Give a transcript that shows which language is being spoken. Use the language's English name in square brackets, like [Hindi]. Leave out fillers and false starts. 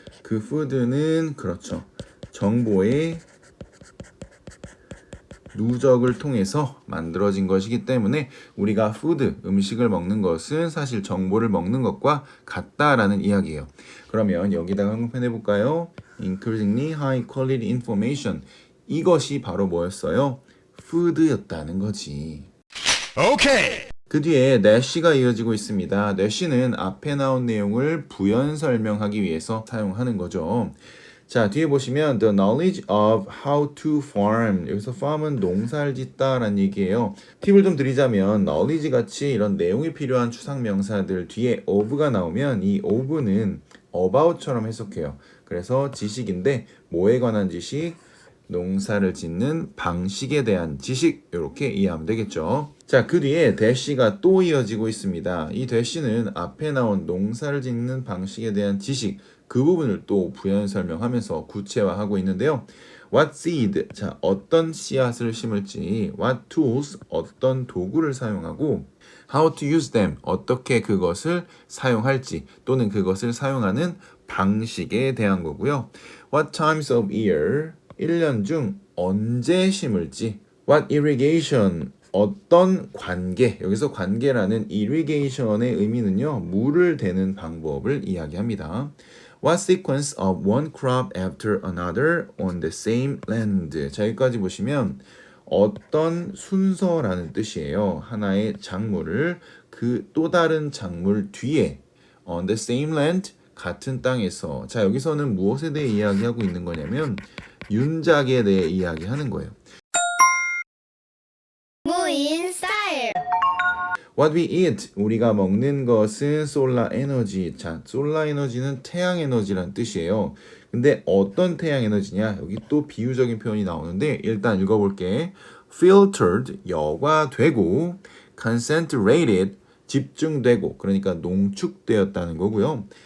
[Korean] 그 food는 그렇죠. 정보의 누적을 통해서 만들어진 것이기 때문에 우리가 food, 음식을 먹는 것은 사실 정보를 먹는 것과 같다라는 이야기예요. 그러면 여기다가 한번 해볼까요? [English] Increasingly high quality information. [Korean] 이것이 바로 뭐였어요? food였다는 거지. 오케이. 그 뒤에 nash가 이어지고 있습니다. nash는 앞에 나온 내용을 부연 설명하기 위해서 사용하는 거죠. 자, 뒤에 보시면 [English] the knowledge of how to farm. [Korean] 여기서 farm은 농사를 짓다라는 얘기예요. 팁을 좀 드리자면 knowledge 같이 이런 내용이 필요한 추상 명사들 뒤에 of가 나오면 이 of는 about처럼 해석해요. 그래서 지식인데 뭐에 관한 지식? 농사를 짓는 방식에 대한 지식 이렇게 이해하면 되겠죠. 자, 그 뒤에 대시가 또 이어지고 있습니다. 이 대시는 앞에 나온 농사를 짓는 방식에 대한 지식 그 부분을 또 부연 설명하면서 구체화하고 있는데요. [English] What seed? [Korean] 자, 어떤 씨앗을 심을지, [English] what tools? [Korean] 어떤 도구를 사용하고, [English] how to use them? [Korean] 어떻게 그것을 사용할지 또는 그것을 사용하는 방식에 대한 거고요. [English] What times of year? [Korean] 1년 중 언제 심을지. [English] What irrigation? [Korean] 어떤 관계, 여기서 관계라는 irrigation의 의미는요, 물을 대는 방법을 이야기합니다. [English] What sequence of one crop after another on the same land. [Korean] 자, 여기까지 보시면 어떤 순서라는 뜻이에요. 하나의 작물을 그 또 다른 작물 뒤에 [English] on the same land, [Korean] 같은 땅에서. 자, 여기서는 무엇에 대해 이야기하고 있는 거냐면 윤작에 대해 이야기하는 거예요. 무인 스타일. [English] What we eat, [Korean] 우리가 먹는 것은 [English] solar energy. [Korean] 자, solar energy는 태양 에너지란 뜻이에요. 근데 어떤 태양 에너지냐? 여기 또 비유적인 표현이 나오는데 일단 읽어볼게. filtered, 여과되고, concentrated, 집중되고, 그러니까 농축되었다는 거고요.